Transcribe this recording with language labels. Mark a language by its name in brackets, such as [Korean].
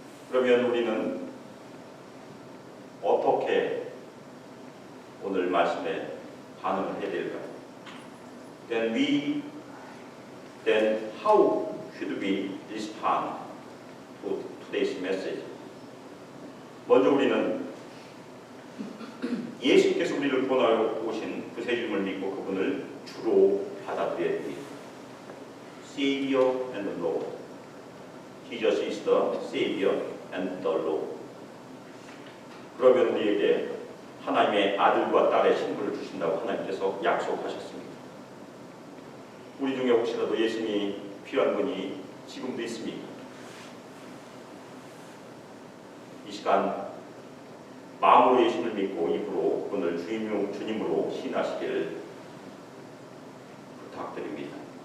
[Korean] 그러면 우리는 어떻게 오늘 말씀에 반응을 해야 될까요? [English] Then how should we respond to today's message? [Korean] 먼저 우리는 예수께서 우리를 구원하여 오신 구세주님을 믿고 그분을 주로 받아들여야 됩니다. [English] Savior and Lord. Jesus is the Savior and the Lord. [Korean] 그러면 우리에게 하나님의 아들과 딸의 신분을 주신다고 하나님께서 약속하셨습니다. 우리 중에 혹시라도 예수님이 필요한 분이 지금도 있습니까? 이 시간 마음으로 예수를 믿고 입으로 그분을 주님으로 신하시기를 부탁드립니다.